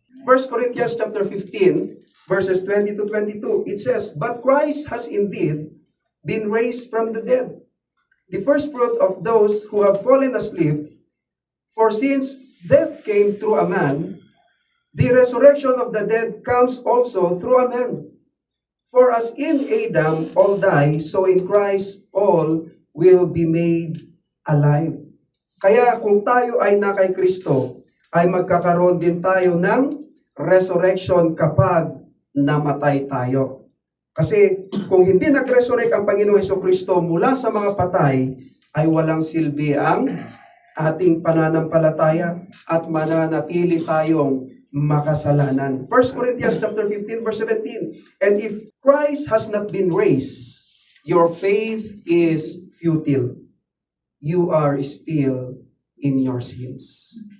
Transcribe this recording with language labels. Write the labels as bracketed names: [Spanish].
[English] 1 Corinthians chapter 15, verses 20 to 22, it says, "But Christ has indeed been raised from the dead, the first fruit of those who have fallen asleep. For since death came through a man, the resurrection of the dead comes also through a man. For as in Adam all die, so in Christ all will be made alive." [Filipino] Kaya kung tayo ay na kay Kristo, ay magkakaroon din tayo ng resurrection kapag namatay tayo. Kasi kung hindi nag-resurrect ang Panginoong Hesukristo mula sa mga patay, ay walang silbi ang ating pananampalataya at mananatili tayong makasalanan. [English] 1 Corinthians chapter 15 verse 17. "And if Christ has not been raised, your faith is futile. You are still in your sins."